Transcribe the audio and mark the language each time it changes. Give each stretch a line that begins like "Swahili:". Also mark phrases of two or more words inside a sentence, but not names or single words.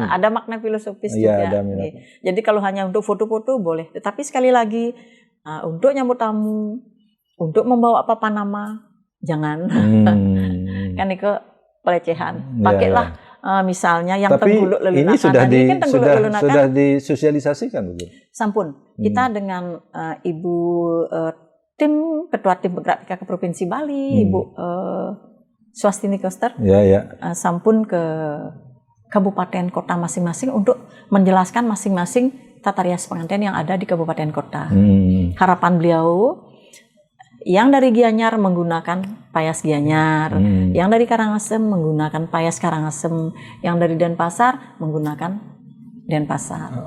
Indonesian: Ada makna filosofis juga. Jadi kalau hanya untuk foto-foto boleh, tetapi sekali lagi untuk nyambut tamu, untuk membawa apa nama, jangan. Kan itu pelecehan. Pakailah. Misalnya yang tengguluk lelunakan ini sudah disosialisasikan begitu. Sampun kita dengan tim ketua tim bergerak PKK Provinsi Bali, Ibu Swastini Koster, sampun ke kabupaten kota masing-masing untuk menjelaskan masing-masing tata rias pengantin yang ada di kabupaten kota. Harapan beliau yang dari Gianyar menggunakan payas Gianyar, yang dari Karangasem menggunakan payas Karangasem, yang dari Denpasar menggunakan Denpasar.